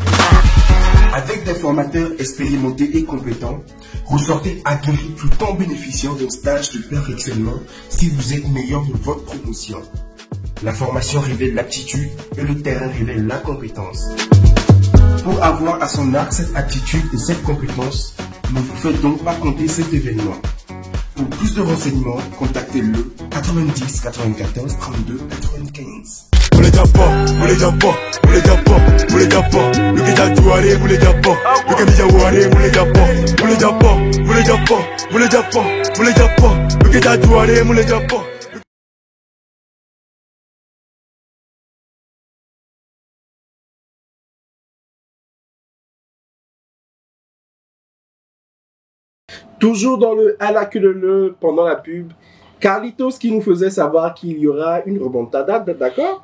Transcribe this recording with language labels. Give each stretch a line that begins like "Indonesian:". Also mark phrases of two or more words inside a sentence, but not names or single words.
French: Avec des formateurs expérimentés et compétents, ressortez aguerris tout en bénéficiant d'un stage de perfectionnement si vous êtes meilleur de votre promotion. La formation révèle l'aptitude et le terrain révèle la compétence. Pour avoir à son arc cette aptitude et cette compétence, ne vous faites donc pas compter cet événement. Pour plus de renseignements, contactez-le 90 94 32 95. Mule japa, mule japa, mule japa, mule japa. Luki jatuare, mule japa. Luki mijaware, mule japa, mule japa, mule japa, mule japa, mule japa. Luki jatuare, mule japa. Toujours dans le à la queue de le pendant la pub, Carlitos qui nous faisait savoir qu'il y aura une remontada, d'accord?